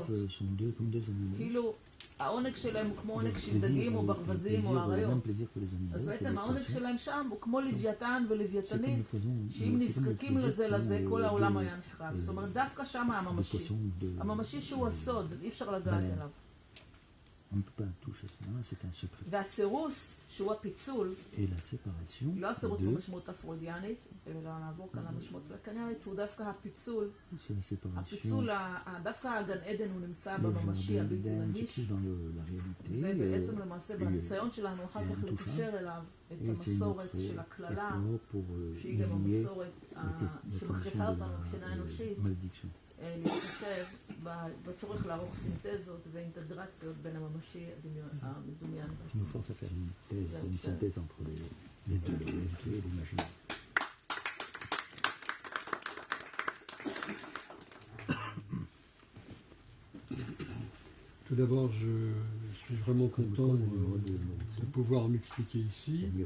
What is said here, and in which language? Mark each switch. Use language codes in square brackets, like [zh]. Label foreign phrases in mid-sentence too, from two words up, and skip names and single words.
[he] כאילו, העונג שלהם הוא כמו עונג של דגים או ברווזים או אריות. אז בעצם העונג שלהם שם הוא כמו לוויתן ולוויתנית, שאם נזקקים לזה, כל העולם היה נחרב. זאת אומרת, דווקא שם הממשי. הממשי שהוא הסוד, אי אפשר לגעת אליו. [fr] On ne peut pas toucher cela, c'est un secret. [he] והסירוס, שהוא הפיצול, [fr] Et la séparation [he] לא הסירוס [fr] de [he] במשמעות הפרוידיאנית, אלא נעבור כאן למשמעות הקניאנית, הוא דווקא הפיצול. [fr] c'est la séparation [he] הפיצול, דווקא הגן עדן הוא נמצא [fr] le [he] בממשי [fr] jardin [he] הבלתי [fr] d'Éden se [he] נגיש. [fr] trouve dans la réalité. [he] זה בעצם למעשה בניסיון שלנו אחר כך לקשר אליו את [fr] Et c'est [he] המסורת [fr] notre [he] של הקללה, [fr] effort pour [he] שהיא גם [fr] lier [he] המסורת [fr] les [he] שמכריחה [fr] conditions de [he] אותנו מבחינה אנושית, [fr] la malédiction. [he] להתחשב בצורך לערוך סינתזות ואינטגרציות בין הממשי המדומיין. [fr] Qui nous force à faire une synthèse entre les deux, la réalité et l'imaginaire. Tout d'abord, je suis vraiment content de pouvoir m'expliquer ici.